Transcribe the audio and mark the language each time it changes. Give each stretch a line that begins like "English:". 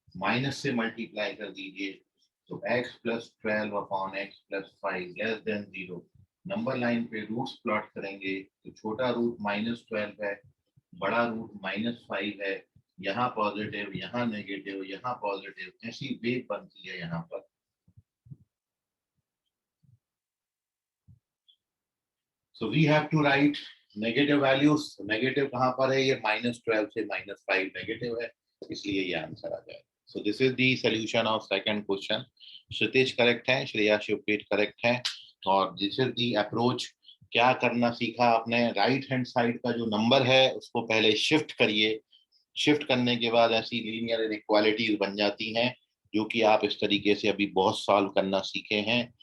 Hindi: Minus से multiply कर दीजिए तो
English: x plus 12 upon x plus 5 less than 0.
Hindi: Number line पे रूट्स प्लॉट करेंगे तो छोटा रूट -12 है, बड़ा रूट -5 है, यहाँ पॉजिटिव, यहाँ नेगेटिव, यहाँ पॉजिटिव, ऐसी वेव बनती है यहाँ पर.
English: So we have to write negative values.
Hindi: Negative कहाँ पर है? ये -12 से -5 नेगेटिव है, इसलिए ये आंसर आ जाएगा.
English: So this is the solution of second question.
Hindi: Kshitij correct है, श्रेया शिवप्रीत करेक्ट है. और
English: This is the approach.
Hindi: क्या करना सीखा आपने? राइट हैंड साइड का जो नंबर है उसको पहले शिफ्ट करिए. शिफ्ट करने के बाद ऐसी लीनियर इनइक्वालिटीज बन जाती हैं जो कि आप इस तरीके से अभी बहुत सॉल्व करना सीखे हैं.